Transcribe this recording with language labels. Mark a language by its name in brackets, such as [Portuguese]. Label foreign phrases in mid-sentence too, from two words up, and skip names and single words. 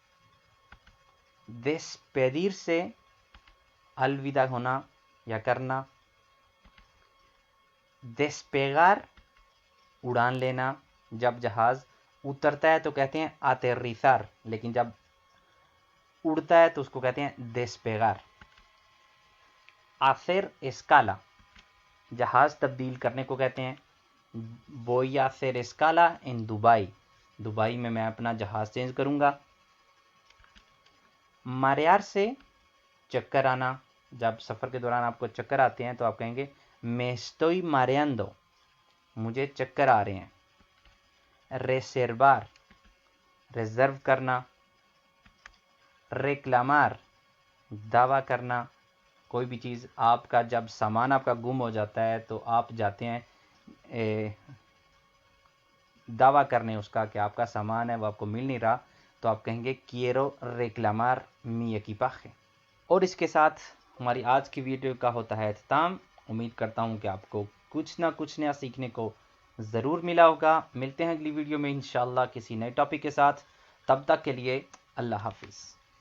[Urdu] despedirse, الوداع ہونا یا کرنا. despegar, اڑان لینا، جب جہاز اترتا ہے تو کہتے ہیں aterrizar, لیکن جب اڑتا ہے تو اس کو کہتے ہیں despegar। [Spanish] hacer escala, [Urdu] جہاز تبدیل کرنے کو کہتے ہیں. [Spanish] voy a hacer escala en [Urdu] दुबई, دبئی میں میں اپنا جہاز چینج کروں گا. marearse, چکر آنا، جب سفر کے دوران آپ کو چکر آتے ہیں تو آپ کہیں گے [Spanish] me estoy mareando, [Urdu] مجھے چکر آ رہے ہیں. reservar, ریزرو کرنا. reclamar, دعویٰ کرنا، کوئی بھی چیز آپ کا جب سامان آپ کا گم ہو جاتا ہے تو آپ جاتے ہیں دعویٰ کرنے اس کا کہ آپ کا سامان ہے وہ آپ کو مل نہیں رہا تو آپ کہیں گے [Spanish] quiero reclamar mi equipaje। [Urdu] اور اس کے ساتھ ہماری آج کی ویڈیو کا ہوتا ہے اختتام. امید کرتا ہوں کہ آپ کو کچھ نہ کچھ نیا سیکھنے کو ضرور ملا ہوگا. ملتے ہیں اگلی ویڈیو میں ان شاء اللہ کسی نئے ٹاپک کے ساتھ. تب تک کے لیے اللہ حافظ.